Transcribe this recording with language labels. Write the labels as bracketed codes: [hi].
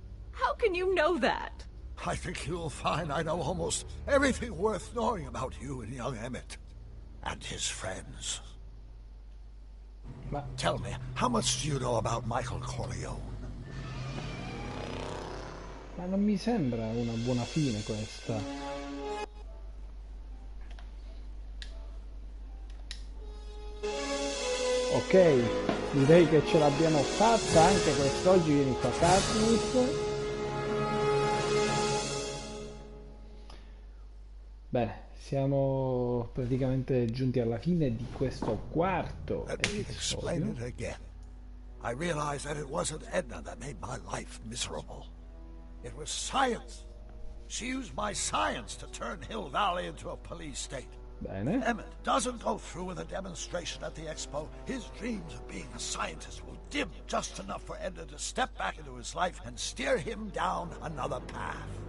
[en] How can you know that? I think you'll find I know almost everything worth knowing about you and young Emmett. And his friends. Tell me, how much do you know about Michael Corleone? [it] Ma non mi sembra una buona fine questa. Ok, direi che ce l'abbiamo fatta anche quest'oggi. Vieni qua, Katniss. Bene, siamo praticamente giunti alla fine di questo quarto [en] Explain [it] episodio. [en] it again. I realized that it wasn't Edna that made my life miserable. It was science. She used my science to turn Hill Valley into a police state. [it] Bene. [en] Emmett doesn't go through with a demonstration at the expo. His dreams of being a scientist will dim just enough for Edna to step back into his life and steer him down another path.